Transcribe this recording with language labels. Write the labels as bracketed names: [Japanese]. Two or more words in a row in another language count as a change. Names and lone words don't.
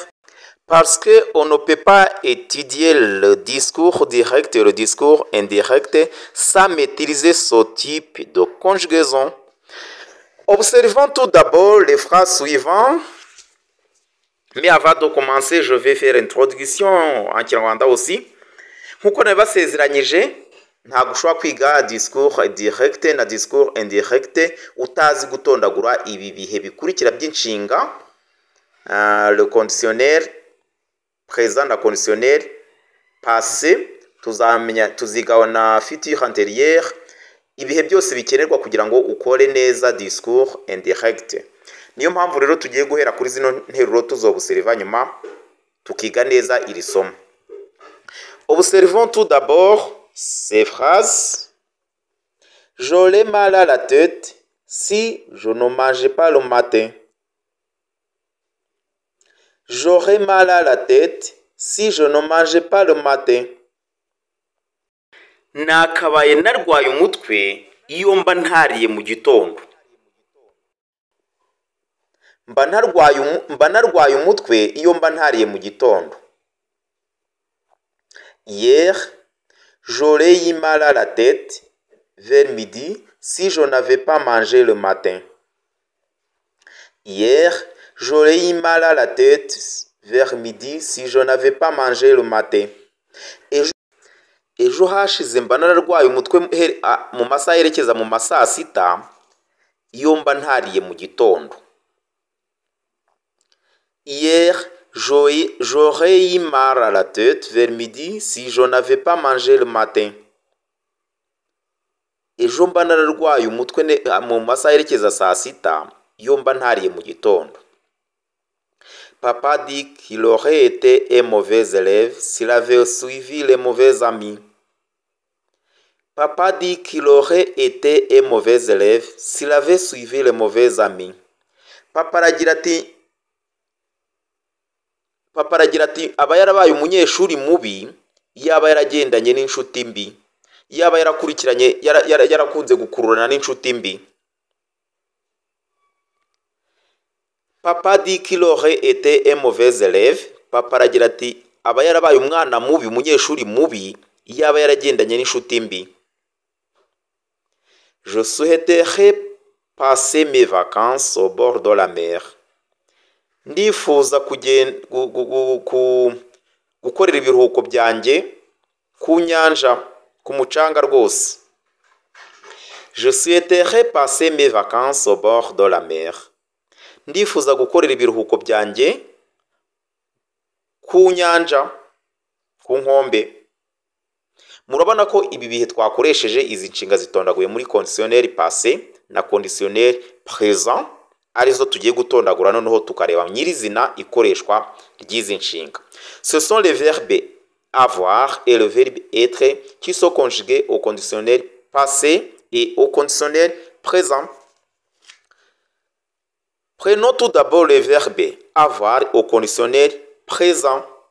[French] Parce qu'on ne peut pas étudier le discours direct et le discours indirect sans maîtriser ce type de conjugaison. Observons tout d'abord les phrases suivantes. Mais avant de commencer, je vais faire introduction en Kinyarwanda aussi. [Kinyarwanda] Nkuko nabibasezeranyije, ntabwo ushobora kwiga [French] discours direct [Kinyarwanda] na [French] discours indirect [Kinyarwanda] utazi gutondagura ibi bihe bikurikira by'inshinga, [French] le conditionnel présent na conditionnel passé, [Kinyarwanda] tuzigaho na [French] futur antérieur, [Kinyarwanda] ibihe byose bikenerwa kugira ngo ukore neza [French] discours indirect. [Kinyarwanda] Niyo mpamvu rero tugiye guhera kuri zino nteruro tuzobuseriva nyuma tukiga neza iri somo. [French] Observons tout d'abord ces phrases. J'aurai mal à la tête si je ne mange pas le matin. J'aurai mal à la tête si je ne mange pas le matin. [Kinyarwanda] Nakabaye narwaye umutwe iyo mba ntariye mu gitondo. Mba narwaye umutwe iyo mba ntariye mu gitondo. [French] Hier, j'aurais eu mal à la tête vers midi si je n'avais pas mangé le matin. Hier, j'aurais eu mal à la tête vers midi si je n'avais pas mangé le matin. [Kinyarwanda] Ejo hashize mba nararwaye umutwe mu masaha yerekeza mu masaa sita iyo mba ntariye mu gitondo. [French] Hier, j'aurais eu mal à la tête vers midi si je n'avais pas mangé le matin. [Kinyarwanda] Ejo mba nararwaye umutwe mu masaha yerekeza saa sita iyo mba ntariye mu gitondo. [French] Papa dit qu'il aurait été un mauvais élève s'il avait suivi les mauvais amis. Papa dit qu'il aurait été un mauvais élève s'il avait suivi les mauvais amis. [Kinyarwanda] Papa aragira ati aba yarabaye umunyeshuri mubi yaba yaragendanye n'inshuti mbi, yaba yarakunze gukururana n'inshuti mbi. [French] Papa dit qu'il aurait été un mauvais élève. [Kinyarwanda] Papa aragira ati aba yarabaye umwana mubi, umunyeshuri mubi yaba yaragendanye n'inshuti mbi. [French] Je souhaiterais passer mes vacances au bord de la mer. [Kinyarwanda] Ndifuza gukorera ibiruhuko byanjye ku nyanja, ku mucanga rwose. [French] Je souhaiterais passer mes vacances au bord de la mer. [Kinyarwanda] Ndifuza gukorera ibiruhuko byanjye ku nyanja, ku nkombe. Murabona ko ibi bihe twakoresheje izi nshinga zitondaguye muri [French] conditionnel passé [Kinyarwanda] na [French] conditionnel présent [Kinyarwanda] arizo tugiye gutondagura noneho tukareba nyirizina ikoreshwa ry'izi nshinga. [French] Ce sont les verbes avoir et le verbe être qui sont conjugués au conditionnel passé et au conditionnel présent. Prenons tout d'abord le verbe avoir au conditionnel présent.